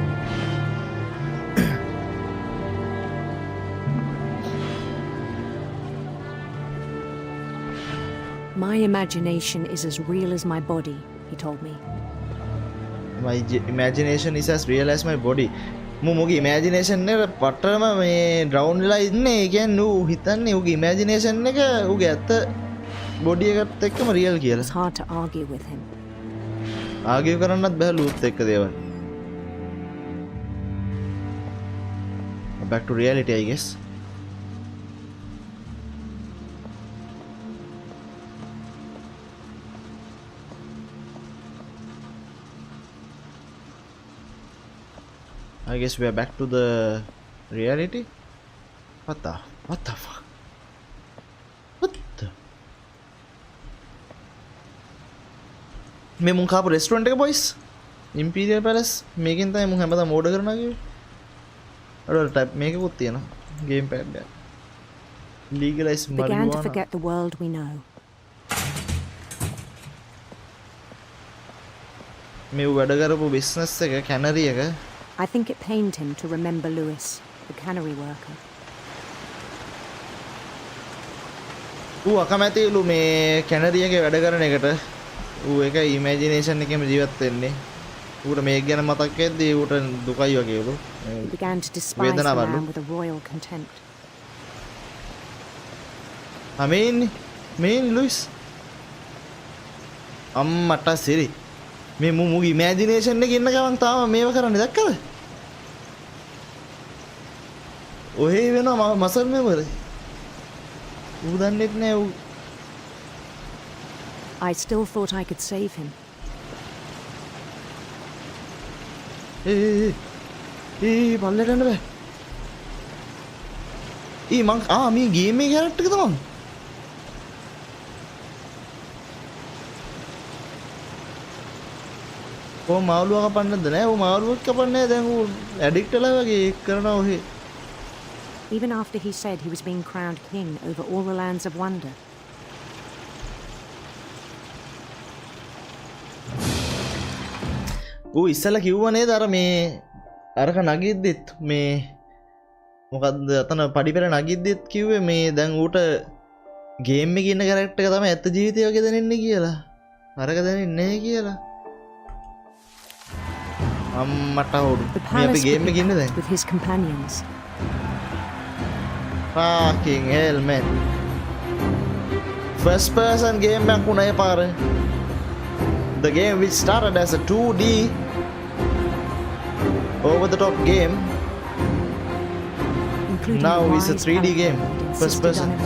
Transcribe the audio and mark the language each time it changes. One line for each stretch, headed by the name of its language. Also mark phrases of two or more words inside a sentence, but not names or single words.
English: My imagination is as real as my body, he told me. My imagination is as real as my body.
Sinhala: මුගේ imagination එක පටරම මේ drown වෙලා ඉන්නේ. ඒ කියන්නේ ඌ හිතන්නේ ඌගේ imagination එක ඌගේ ඇත්ත body එකත් එක්කම real කියලා.
English: It's hard to argue with him.
Sinhala: ආගියු කරන්නත් බෑ ලූත් එක්ක දේවල්.
English: Back to reality, I guess. I guess we are back to the reality. What the fuck? What the?
Sinhala: මේ මුන් කාපු restaurant එක boys. Imperial Palace. මේකෙන් තමයි මුන් හැමදාම order කරනවා කිව්වේ. අර type මේකකුත් තියෙනවා.
English: Game pad
Sinhala: එක.
English: Legalize Began to marijuana. forget the world we know.
Sinhala: මේ වැඩ කරපු business එක cannery එක.
English: I think it pained him to remember Lewis, the cannery worker.
Sinhala: ඌ අකමැතිලු මේ cannery එකේ වැඩ කරන එකට. ඌ ඒක imagination එකේම ජීවත් වෙන්නේ. ඌට මේක ගැන මතක් වෙද්දී ඌට දුකයි වගේලු.
English: He began to despise the man with a royal contempt. I mean Lewis.
Sinhala: අම්මට සිරි. මේ මුගේ ඉමේජිනේෂන් එකේ ඉන්න ගමන් තාම මේව කරන්නේ දැක්කද? ඔහේ වෙනවා
English: muscle memory.
Sinhala: ඌ දන්නෙත් නෑ ඌ.
English: I still thought I could save him.
Sinhala: පල්ලෙට යන්න බෑ. මං මේ ගේම් එකේ කැරක්ටර් එක තමයි. ඔය මාළුවා කපන්නද නෑ. ඔය මාළුවක් කපන්නේ දැන් ඌ ඇඩික්ට් වෙලා වගේ ඒක කරනවා ඔහේ.
English: Even after he said he was being crowned king over all the lands of wonder.
Sinhala: ඌ ඉස්සලා කිව්වා නේද අර මේ අරක නගිද්දිත් මේ මොකද්ද අතන පඩිපෙළ නගිද්දිත් කිව්වේ මේ දැන් ඌට ගේම් එකේ ඉන්න කැරක්ටර් එක තමයි ඇත්ත ජීවිතය වගේ දැනෙන්නේ කියලා. අරක දැනෙන්නේ නැහැ කියලා. අම්මට උඩු. මේ අපි ගේම් එකේ ඉන්නේ දැන්.
English: With his companions. Fucking hell, man. First person game
Sinhala: එකක් වුණා ඒ පාර.
English: The game which started as a 2D over the top game now is a 3D game. First person.